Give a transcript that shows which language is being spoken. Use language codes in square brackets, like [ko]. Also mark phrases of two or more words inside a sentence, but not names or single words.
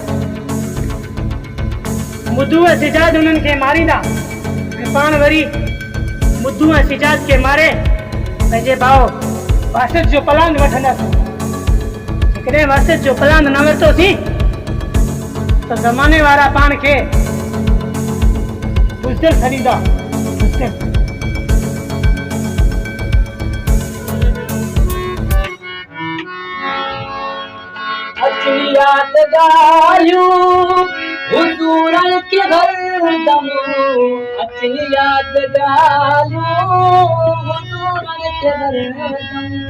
[sd] मुद्दू ऐं सिजाद उन्हनि खे मारींदा ऐं पाण वरी मुद्दू ऐं सिजाद खे मारे पंहिंजे भाउ वासिद जो पलांद वठंदासीं। जेकॾहिं वासिद जो पलांद न वरितोसीं त ज़माने वारा पाण खे बुज़दिल छॾींदा। बुज़दिल। [hi] अपनी यादगारियों हुजूरन के हरदम, अपनी यादगारियों हुजूरन के हरदम।